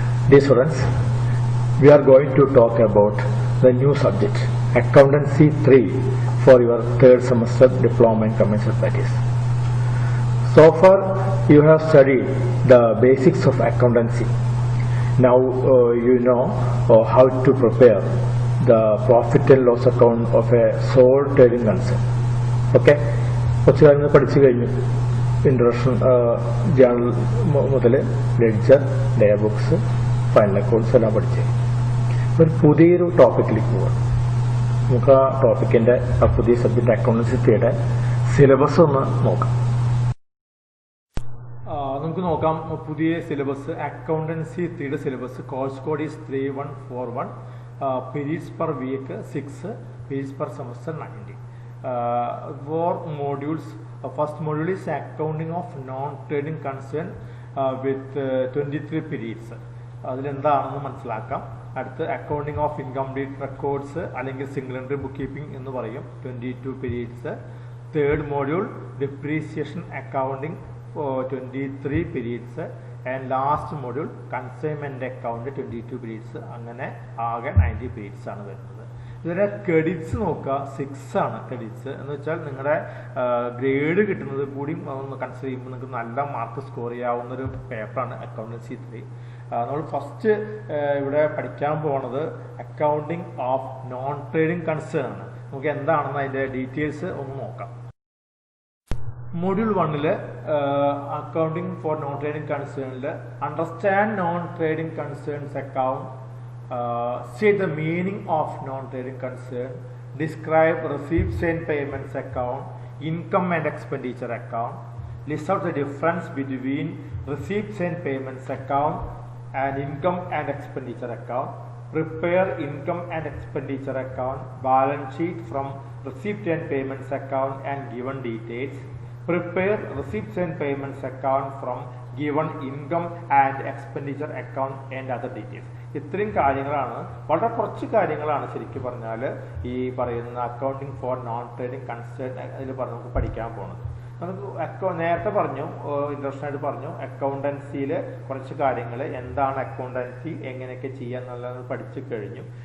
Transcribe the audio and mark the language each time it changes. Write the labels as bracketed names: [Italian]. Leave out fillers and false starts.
[English] Dear students, we are going to talk about the new subject Accountancy 3 for your third semester diploma in commercial practice. So far you have studied the basics of accountancy. Now you know how to prepare the profit and loss account of a sole trading concern. [Malayalam] Okay? കുറച്ച് കാര്യങ്ങൾ പഠിച്ചു കഴിഞ്ഞു. Introduction journal മുതൽ ledger, day books, final accounts എല്ലാം പഠിച്ചു. ഒരു പുതിയൊരു ടോപ്പിക്കിലേക്ക് പോകാം. നമുക്ക് ആ ടോപ്പിക്കിൻ്റെ ആ പുതിയ സബ്ജക്റ്റ് അക്കൗണ്ടൻസിയുടെ സിലബസ് ഒന്ന് നോക്കാം. നമുക്ക് നോക്കാം പുതിയ syllabus accountancy 3യുടെ syllabus. [English] Course code is 3141. Periods per week 6, periods per semester 90. 4 modules. First module is accounting of non-trading concern with 23 periods. [Malayalam] അതിലെന്താണെന്ന് മനസ്സിലാക്കാം. അടുത്ത് അക്കൗണ്ടിങ് ഓഫ് ഇൻകംപ്ലീറ്റ് റെക്കോർഡ്സ് അല്ലെങ്കിൽ സിംഗിൾ എൻട്രി ബുക്ക് കീപ്പിംഗ് എന്ന് പറയും, 22 periods. [English] Third module depreciation accounting 23 periods. And last module consignment account 22 periods. [Malayalam] അങ്ങനെ ആകെ 90 periods ആണ് വരുന്നത്. ഇതിലെ ക്രെഡിറ്റ്സ് നോക്കുക, 6 ആണ് ക്രെഡിറ്റ്സ്. എന്ന് വെച്ചാൽ നിങ്ങളുടെ ഗ്രേഡ് കിട്ടുന്നത് കൂടി ഒന്ന് കൺസിഡർ ചെയ്യുമ്പോൾ നിങ്ങൾക്ക് നല്ല മാർക്ക് സ്കോർ ചെയ്യാവുന്നൊരു പേപ്പറാണ് അക്കൗണ്ടൻസി 3. നമ്മൾ ഫസ്റ്റ് ഇവിടെ പഠിക്കാൻ പോകുന്നത് accounting of non trading concern ആണ്. നമുക്ക് എന്താണെന്ന് അതിൻ്റെ ഡീറ്റെയിൽസ് ഒന്ന് നോക്കാം. [English] Module 1 accounting for non trading കൺസേണിൽ understand non trading concerns account, say the meaning of non-trading concern, describe receipts and payments account, income and expenditure account, list out the difference between receipts and payments account and income and expenditure account, prepare income and expenditure account, balance sheet from receipt and payments account and given details, prepare receipts and payments account from given income and expenditure account and other details. [Malayalam] ഇത്രയും കാര്യങ്ങളാണ്, വളരെ കുറച്ച് കാര്യങ്ങളാണ് ശരിക്കും പറഞ്ഞാൽ ഈ പറയുന്ന accounting for non trading concern അതിൽ നമുക്ക് പഠിക്കാൻ പോകുന്നത്. നമുക്ക് നേരത്തെ പറഞ്ഞു, ഇൻട്രൊഡക്ഷനായിട്ട് പറഞ്ഞു, അക്കൗണ്ടൻസിയിൽ കുറച്ച് കാര്യങ്ങൾ എന്താണ് അക്കൗണ്ടൻസി, എങ്ങനെയൊക്കെ ചെയ്യുക എന്നുള്ളത് പഠിച്ചു കഴിഞ്ഞു.